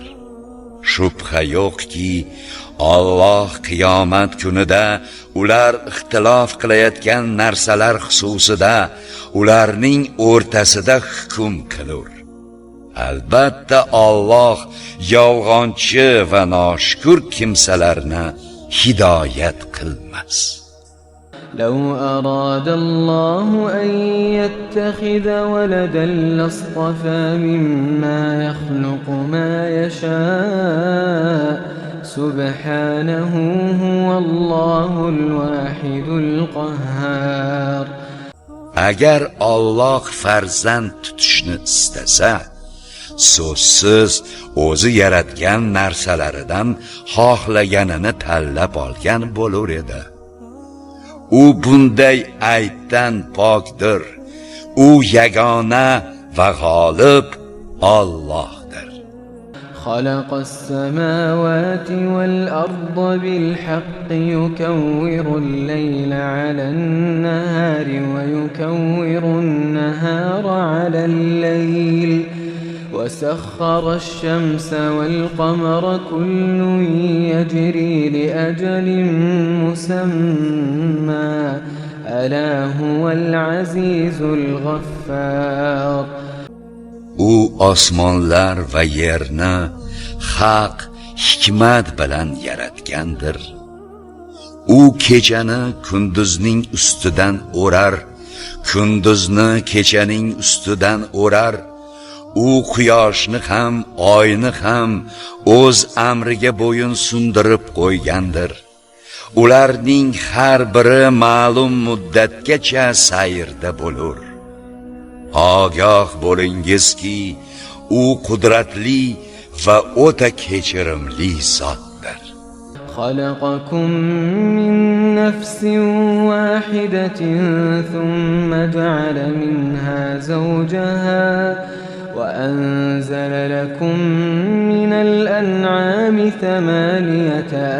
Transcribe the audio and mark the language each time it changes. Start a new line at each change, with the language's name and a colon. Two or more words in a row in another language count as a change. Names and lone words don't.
Uzbek: Shubha yo'qki, Alloh qiyomat kunida ular ixtilof qilayotgan narsalar xususida ularning o'rtasida hukm qilur. Albatta Alloh yolg'onchi va noshukur kimsalarni hidoyat qilmas.
Arabic: لو أراد الله أن يتخذ ولدا لاصطفى مما يخلق ما يشاء سبحانه هو الله الواحد القهار.
Uzbek: Agar Alloh farzand tutishni istasa, so'zsiz o'zi yaratgan narsalaridan xohlaganini tanlab olgan bo'lar edi. U bunday aybdan pokdir. U yagona va g'olib Allohdir.
Arabic: خلق السماوات والأرض بالحق يكور الليل على النهار ويكور النهار على الليل وسخر الشمس والقمر كل يجري لأجل مسمى ألا هو العزيز الغفار.
Uzbek: U osmonlar va yerni haq hikmat bilan yaratgandir. U kechani kunduzning ustidan o'rar, kunduzni kechaning ustidan o'rar. U quyoshni ham, oyni ham o'z amriga bo'yin sundirib qo'ygandir. Ularning har biri ma'lum muddatgacha sayrda bo'lur. Ogoh bo'lingizki, u qudratli va o'ta kechirimli zotdir.
Arabic: خلقكم من نفس واحدة ثم جعل منها زوجها وأنزل لكم من الأنعام 8